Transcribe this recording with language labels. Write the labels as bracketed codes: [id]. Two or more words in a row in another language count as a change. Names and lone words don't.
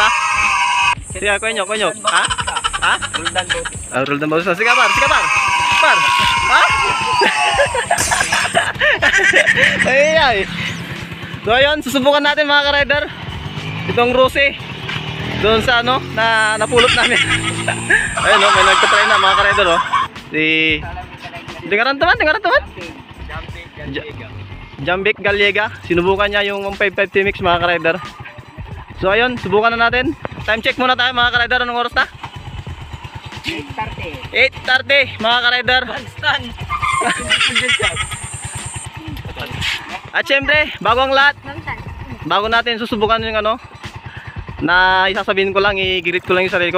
[tl] Sige, konyo. Ha? Roldan Bautista. Sige par. Ha? Ay. So ayun, susubukan natin mga ka-rider itong Rusi doon sa ano, na napulot namin. Ayun no, may nagtatry na mga ka-rider oh. Dengaran teman. Jambik Gallega. Sinubukan niya yung 155 TMX mga ka-rider. So ayun, subukan na natin. [en] Time check [tl] muna tayo mga ka-rider. Anong oras na? 8:30 mga ka-rider. At syempre, bago ang lahat, bago natin susubukan yung ano, na isasabihin ko lang, i-greet ko lang yung sarili ko.